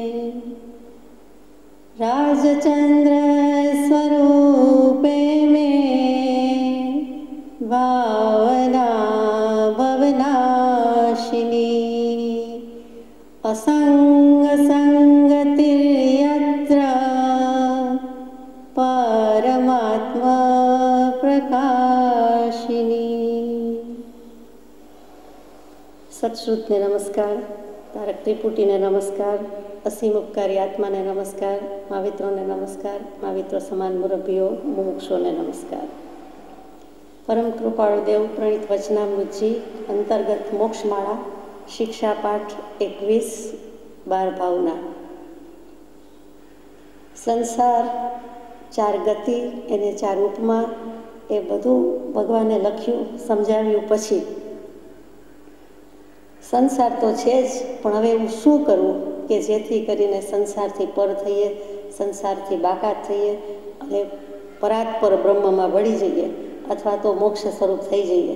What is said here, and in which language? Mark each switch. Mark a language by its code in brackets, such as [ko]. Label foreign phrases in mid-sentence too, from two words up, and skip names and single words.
[sa] राजचन्द्रस्वरूपे मे भावना भवनाशिनी असंगसंगतिर्यत्र परमात्मा प्रकाशिनी। [gu] સત્શ્રુતને નમસ્કાર, તારક ત્રિપુટીને નમસ્કાર, અસીમ ઉપકારી આત્માને નમસ્કાર, મહાવિત્રોને નમસ્કાર, महाविત્રો સમાન મુરબ્બીઓ મુમુક્ષોને નમસ્કાર। પરમ કૃપાળુ દેવ પ્રણીત વચનામૃતજી અંતર્ગત મોક્ષમાળા શિક્ષાપાઠ 21 12 ભાવના। સંસાર, 4 ગતિ એને 4 ઉપમા એ બધું ભગવાને લખ્યું સમજાવ્યું પછી સંસાર તો છે જ, પણ હવે એવું શું કરવું કે જેથી કરીને સંસારથી પર થઈએ, સંસારથી બાકાત થઈએ અને પરાત્પર બ્રહ્મમાં ભળી જઈએ અથવા તો મોક્ષ સ્વરૂપ થઈ જઈએ।